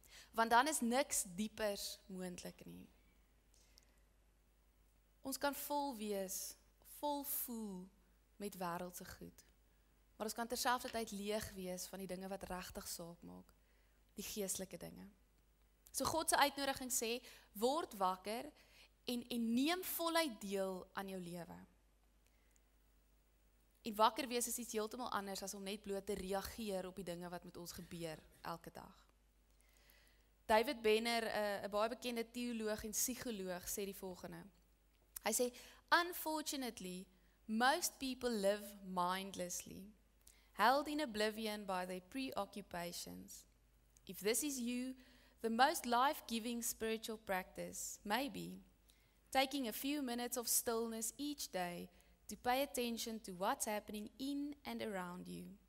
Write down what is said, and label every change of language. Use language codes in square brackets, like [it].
[af] Want dan is niks diepers moontlik nie. Ons kan vol wees, vol voel met wêreldse goed. Maar ons kan terselfdertyd leeg wees van die dinge wat regtig saak maak, die geestelike dinge. So God se uitnodiging sê, word wakker en neem voluit deel aan jou lewe. En wakker wees is iets heeltemal anders as om net bloot te reageer op die dinge wat met ons gebeur elke dag. David Benner, 'n baie bekende teoloog en psigoloog, sê die volgende. Hy sê, [en] unfortunately, most people live mindlessly, held in oblivion by their preoccupations. If this is you, the most life-giving spiritual practice may be taking a few minutes of stillness each day to pay attention to what's happening in and around you.